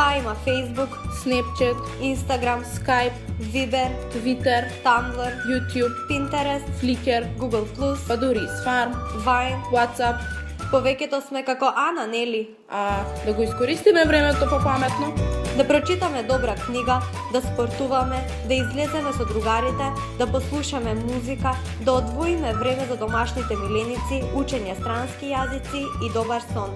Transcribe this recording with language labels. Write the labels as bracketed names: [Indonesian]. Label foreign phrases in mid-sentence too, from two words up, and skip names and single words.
[Macedonian] на Facebook, Snapchat, Instagram, Skype, Viber, Twitter, Tumblr, YouTube, Pinterest, Flickr, Google+, па дури и Swarm, Vine. WhatsApp, Повеќето сме како Ана, нели? а да го искористиме времето попаметно, Да прочитаме добра книга, да спортуваме, да излеземе со другарите, да послушаме музика, да одвоиме време за домашните миленици, учење странски јазици и добар сон.